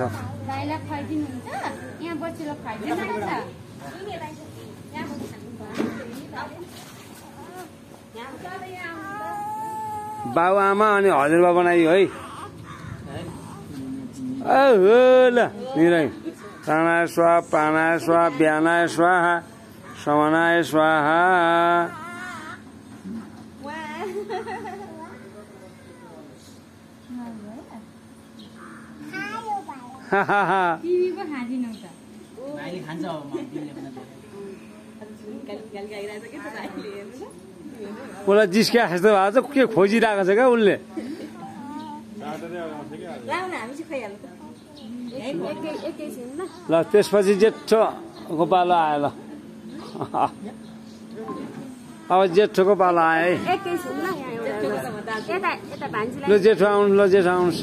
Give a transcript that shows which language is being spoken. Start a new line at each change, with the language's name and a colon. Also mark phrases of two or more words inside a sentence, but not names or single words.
Nepali: गाईलाई खुवाइदिनुहुन्छ यहाँ बसेर खुवाइदिनुहुन्छ बाबु आमा अनि हजुरबा बनाइयो है ल निरै
Sanskrit: प्राणाय स्वाहा प्राणाय स्वाहा व्यानाय स्वाहा समनाय स्वाहा
Nepali: टिभी पो खाँदिनौ त भाइले खान्छ अब उसलाई जिस्किया जस्तो भएको छ के खोजिरहेको छ क्या उसले ल त्यसपछि जेठोको पालो आयो ल अब जेठोको पालो आयो है ल जेठो आउनु ल जेठो आउनुहोस्